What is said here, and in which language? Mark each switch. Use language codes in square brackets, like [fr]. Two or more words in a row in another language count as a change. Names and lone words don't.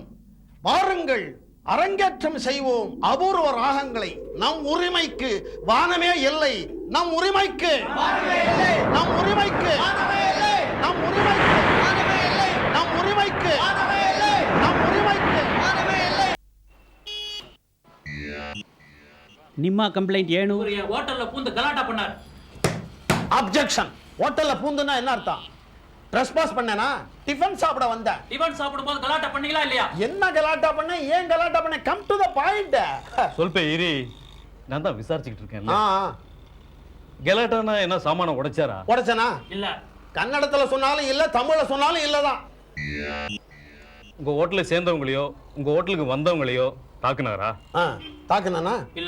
[ta] வாருங்கள், அரங்கேற்றம் செய்வோம் அபூர்வ ராகங்களை. நம் உரிமைக்கு வானமே இல்லை. நம் உரிமைக்கு நம் உரிமைக்கு நம் உரிமைக்கு நம் உரிமைக்கு நம் உரிமைக்கு. [kn] ನಿಮ್ಮ ಕಂಪ್ಲೇಂಟ್ ಏನು? [ta] ஹோட்டல்ல பூந்து கலாட்டா பண்ணார். அப்ஜெக்ஷன். ஹோட்டல்ல பூந்துனா என்ன அர்த்தம்? ட்ரெஸ்பாஸ் பண்ணேனா? டிஃபன் சாப்பிட வந்தேன். டிஃபன் சாப்பிடும்போது கலாட்டா பண்ணீங்களா இல்லையா? என்ன கலாட்டா பண்ண? ஏன் கலாட்டா பண்ண? [en] come to the point. [kn] ಸ್ವಲ್ಪ ಇರಿ, [ta] நான் தான் விசாரிச்சுக்கிட்டு இருக்கேன்ல. ஆ, கெலாட்டானா என்ன சாமான உடைச்சாரா? உடைச்சனா? இல்ல. கன்னடத்துல சொன்னாலும் இல்ல, தமிழ்ல சொன்னாலும் இல்லதான். உங்க ஹோட்டல்ல சேர்ந்தவங்களையோ உங்க ஹோட்டலுக்கு வந்தவங்களையோ தாக்குனாரா? தாக்குனானா? இல்ல.